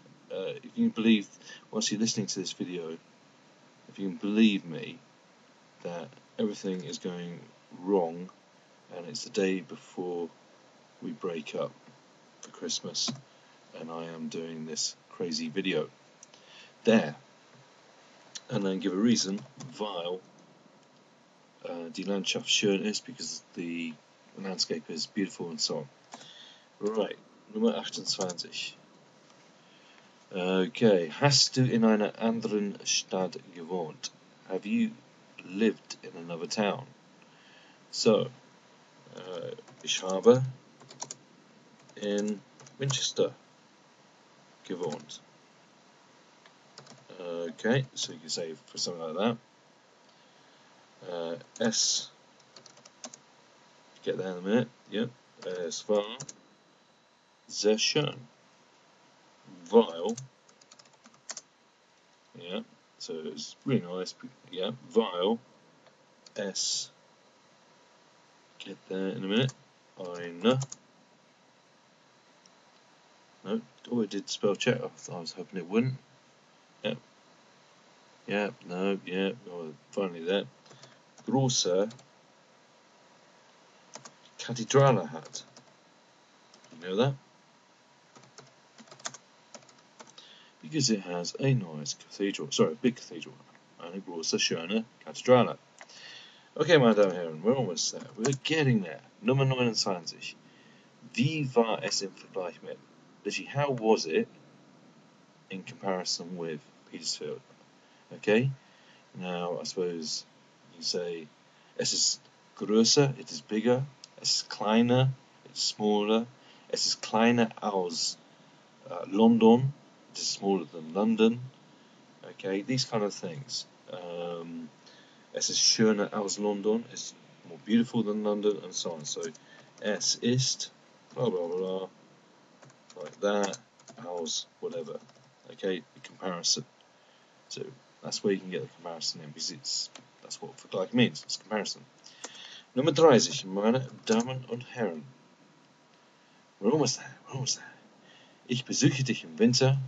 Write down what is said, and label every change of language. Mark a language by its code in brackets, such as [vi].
[en] If you can believe, whilst you're listening to this video, if you can believe me that everything is going wrong, and it's the day before we break up for Christmas, and I am doing this crazy video there, and then give a reason, [de] weil die Landschaft schön ist, [en] because the landscape is beautiful and so on. [de] Right, Nummer 28. Okay, hast du in einer anderen Stadt gewohnt? [en] Have you lived in another town? [de] So, ich habe in Winchester gewohnt. [en] Okay, so you can say for something like that. Es, get there in a minute, yep. [de] Es war sehr schön. [en] Weil, yeah, so it's really nice, yeah, weil es, get there in a minute, eine, no, oh, it did spell check, I was hoping it wouldn't, yeah, no, yeah, oh, finally there, [de] große Kathedrale hat, [en] you know that? Because it has a nice cathedral, sorry, a big cathedral, [de] eine große, schöne Kathedrale. [en] Okay, [de] meine Damen und Herren, [en] we're almost there. We're getting there. [de] Nummer 29. Wie war es im Vergleich mit? [en] Literally, how was it in comparison with Petersfield? Okay, now I suppose you say [de] es ist größer, [en] it is bigger, [de] es ist kleiner, [en] it's smaller, [de] Es ist kleiner als London. [en] It is smaller than London. Okay, these kind of things. [de] Es ist schöner als London. [en] It's more beautiful than London, and so on. So, es ist blah blah blah, like that, als whatever. Okay, the comparison. So that's where you can get the comparison in, because that's what Vergleich means. It's comparison. [de] Nummer 30, meine Damen und Herren. [en] We're almost there. We're almost there. [de] Ich besuche dich im Winter.